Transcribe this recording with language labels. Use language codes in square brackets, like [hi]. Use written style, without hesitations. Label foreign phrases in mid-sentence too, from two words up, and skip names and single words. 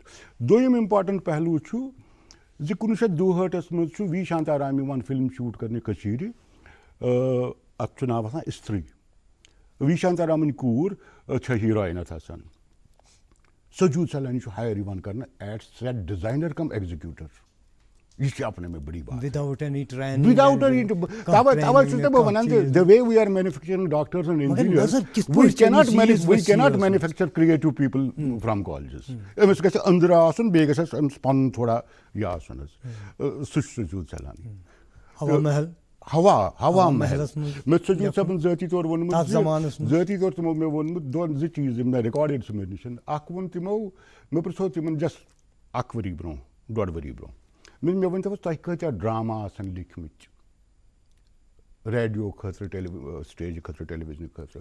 [ks] دوٚیِم امپاٹنٹ پہلوٗ چھُ زِ 1962 منٛز چھُ وی شانتارام یِوان فِلم شوٗٹ کرنہِ کٔشیٖرِ. اتھ چھُ ناو آسان استری. وی شانتارامٕنۍ کوٗر چھےٚ ہیٖرویِن اتھ آسان. سجوٗد سلانی چھُ ہایر یِوان کرنہٕ ایٹ [en] set designer cum executor. [ks] یہِ چھِ [ur] اپنے میں بٔڑی بات. [ks] توے چھُس نہٕ بہٕ وَنان زِ [en] the way we are manufacturing doctors and engineers we cannot manufacture creative people from colleges. [ks] أمِس گژھِ أنٛدرٕ آسُن بیٚیہِ گژھٮ۪س أمِس پنُن تھوڑا یہِ آسُن حظ. سُہ چھُ سجوٗد سلانی. ہوا محل مےٚ چھُ سجوٗد صٲبن ذٲتی طور ووٚنمُت ذٲتی طور تِمو مےٚ ووٚنمُت 2 چیٖز یِم مےٚ رِکاڈِڈ چھِ مےٚ نِش. اکھ ووٚن تِمو مےٚ پرٛژھو تِمن جسٹ 1 ؤری برونٛہہ 1.5 ؤری برونٛہہ مےٚ ؤنۍتو حظ تۄہہِ کۭتیاہ ڈراما آسن لیکھمٕتۍ ریڈیو خٲطرٕ سٹیجہِ خٲطرٕ ٹیلیوِجنہٕ خٲطرٕ.